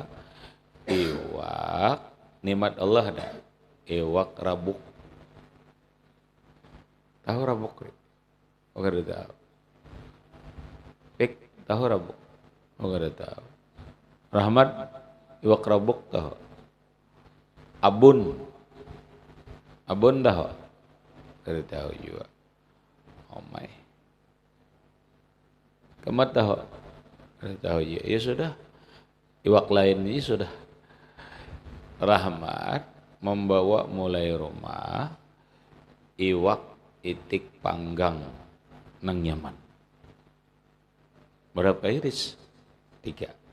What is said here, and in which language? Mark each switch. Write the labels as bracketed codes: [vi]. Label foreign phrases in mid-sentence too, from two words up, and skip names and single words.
[bjn] Iwak nikmat Allah ada. Iwak rabuk. Tahu rabuk? Oke, tahu. Pek tahu rabuk? Oh enggak tahu. Rahmat iwak rabuk tahu. Abun. Abun tahu. Enggak tahu juga. [en] Oh my. [bjn] Kemat tahu. Enggak tahu juga. Ya sudah. Iwak lain ini sudah. Rahmat membawa mulai rumah iwak itik panggang nang nyaman. Berapa iris? 3.